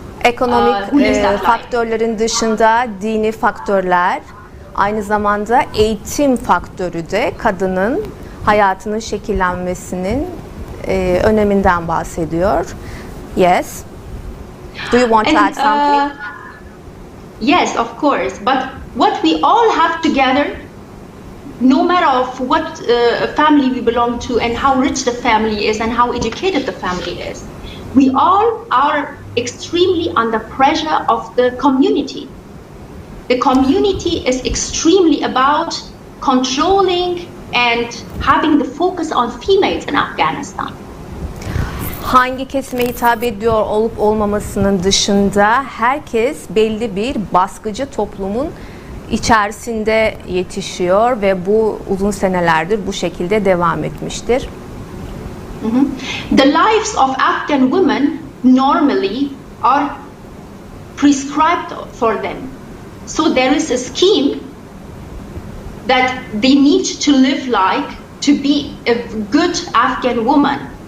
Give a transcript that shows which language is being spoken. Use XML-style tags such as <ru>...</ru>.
<tr>Ekonomik faktörlerin dışında dini faktörler, aynı zamanda eğitim faktörü de kadının hayatının şekillenmesinin öneminden bahsediyor.</tr> <en>Yes. Do you want to add something? Yes, of course. But what we all have together, no matter of what family we belong to and how rich the family is and how educated the family is, we all are extremely under pressure of the community. The community is extremely about controlling and having the focus on females in Afghanistan.</en> <tr>Hangi kesime hitap ediyor olup olmamasının dışında herkes belli bir baskıcı toplumun içerisinde yetişiyor ve bu uzun senelerdir bu şekilde devam etmiştir.</tr> <en>The lives of Afghan women normally are prescribed for them. So there is a scheme that they need to live like to be a good Afghan woman.</en>